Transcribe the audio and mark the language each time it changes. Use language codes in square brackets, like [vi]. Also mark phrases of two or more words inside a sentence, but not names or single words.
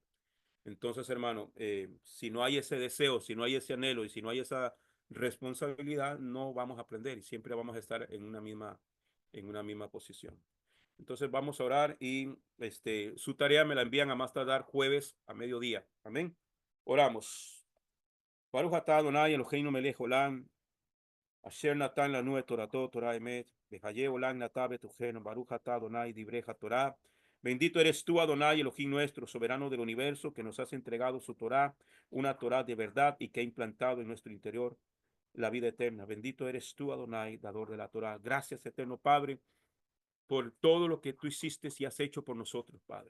[es] Entonces, hermano, si no hay ese deseo, si no hay ese anhelo y si no hay esa responsabilidad, no vamos a aprender y siempre vamos a estar en una misma posición. Entonces vamos a orar y su tarea me la envían a más tardar jueves a mediodía. Amén. Oramos. [he] ברוך אתה אדני אלהינו מלך עולם אשר נתן לנו את תורתו תורה אמת בחיי עולם נטע בתוכנו ברוך אתה אדני דבריך תורה. [es] Bendito eres tú, Adonai, Elohim nuestro, soberano del universo, que nos has entregado su Torah, una Torah de verdad y que ha implantado en nuestro interior la vida eterna. Bendito eres tú, Adonai, dador de la Torah. Gracias, eterno Padre, por todo lo que tú hiciste y has hecho por nosotros, Padre.